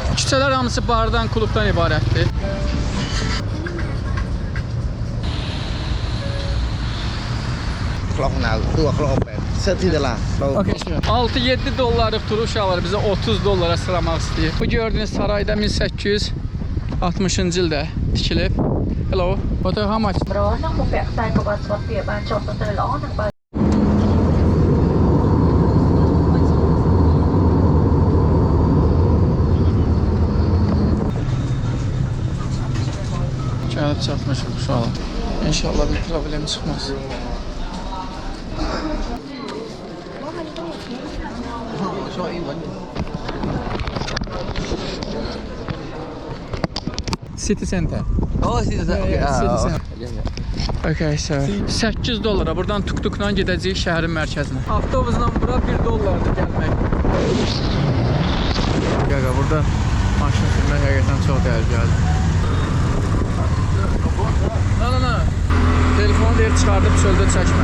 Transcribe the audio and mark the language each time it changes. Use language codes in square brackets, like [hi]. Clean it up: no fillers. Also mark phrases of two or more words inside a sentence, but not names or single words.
[az] Küçələr hamısı bardan, klubdan ibarətdir. Okay, 6-7 dollarlıq tur uşaqlar bizə 30 dollara sıramaq istəyir. Bu gördüyünüz sarayda 1860-cı ildə tikilib. [en] Hello. What how much? [az] Gəlib çatmışıq uşaqlar. İnşallah bir problem çıxmaz. [en] City Center. Oh, City Center. [az] Okay, so 8 dollara buradan tuk-tukla gedəcəyik şəhərin mərkəzinə. Avtobusla bura 1 dollardır gəlmək. Qaqa, burada maşın sürmək həqiqətən çox təhlükəlidir. No. Telefonu deyir çıxardıb çöldə çəkmə.